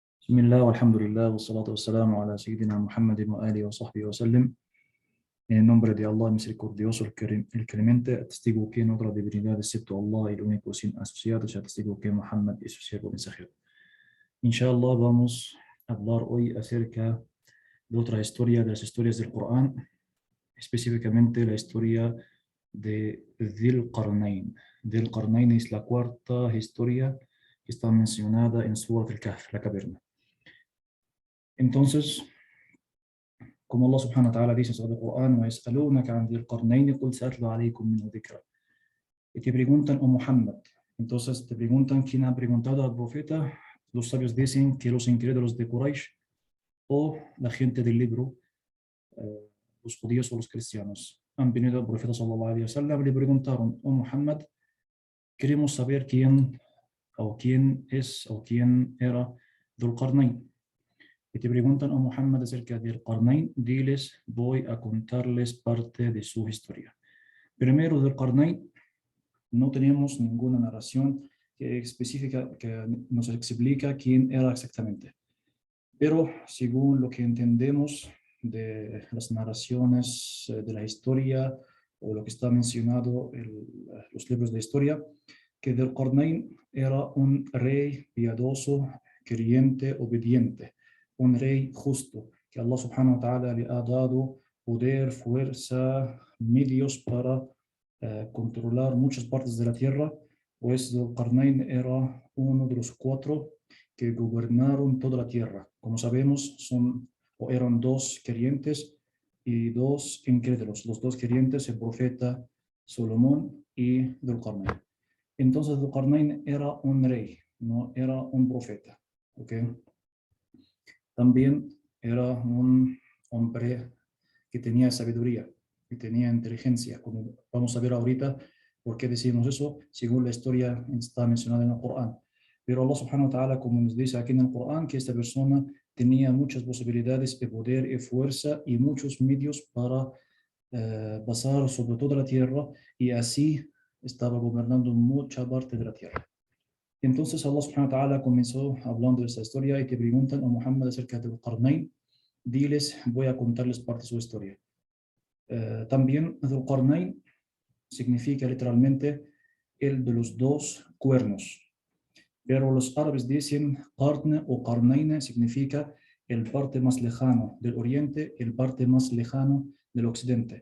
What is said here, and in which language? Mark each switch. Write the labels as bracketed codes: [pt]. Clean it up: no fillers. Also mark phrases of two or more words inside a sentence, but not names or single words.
[ar] بسم الله، الحمد لله، والصلاة والسلام على سيدنا محمد وآله وصحبه وسلم. [es] En el nombre de Allah, misericordioso, el clemente, atestigo que en otra divinidad excepto Allah, el único sin asociados, y atestigo que Muhammad es su siervo mensajero. Inshallah, vamos a hablar hoy acerca de otra historia, de las historias del Corán, específicamente la historia de Dhil Qarnayn. Dhil Qarnayn es la cuarta historia que está mencionada en Surat al-Kahf, la caverna. Entonces, como Allah [ar] سبحانه وتعالى [es] dice en el Corán, [ar] وَيَسْأَلُونَكَ عَنْ ذِي الْقَرْنَيْنِ قُلْ سَأَتْلُو عَلَيْكُم مِّنْهُ ذِكْرًا. [es] Y te preguntan, oh Muhammad. Entonces te preguntan quién ha preguntado al profeta. Los sabios dicen que los incrédulos de Quraysh o la gente del libro, los judíos o los cristianos, han venido al profeta [ar] صلى الله عليه وسلم [es] y le preguntaron, oh Muhammad, queremos saber quién era Dhul Qarnayn. Y te preguntan, oh Muhammad, acerca del Qarnayn, diles, voy a contarles parte de su historia. Primero, del Qarnayn, no tenemos ninguna narración específica que nos explica quién era exactamente. Pero según lo que entendemos de las narraciones de la historia o lo que está mencionado en los libros de historia, que Dhul Qarnayn era un rey piadoso, creyente, obediente, un rey justo, que Allah [ar] سبحانه وتعالى [es] le ha dado poder, fuerza, medios para controlar muchas partes de la tierra, pues Dhul Qarnayn era uno de los 4 que gobernaron toda la tierra. Como sabemos, eran 2 creyentes y 2 incrédulos. Los 2 creyentes, el profeta Salomón y Dhul Qarnayn. Entonces Dhul Qarnayn era un rey, no era un profeta. ¿Okay? También era un hombre que tenía sabiduría, que tenía inteligencia, como vamos a ver ahorita por qué decimos eso, según la historia está mencionada en el Corán. Pero Allah [ar] سبحانه وتعالى, [es] como nos dice aquí en el Corán, que esta persona tenía muchas posibilidades de poder y fuerza y muchos medios para pasar sobre toda la tierra, y así estaba gobernando mucha parte de la tierra. Entonces Allah [ar] سبحانه وتعالى [es] comenzó hablando de esta historia y te preguntan, oh Muhammad, acerca del Qarnayn, diles, voy a contarles parte de su historia. También Dhul Qarnayn significa literalmente el de los 2 cuernos. Pero los árabes dicen Qarn o Qarnayn significa el parte más lejano del oriente, el parte más lejano del occidente.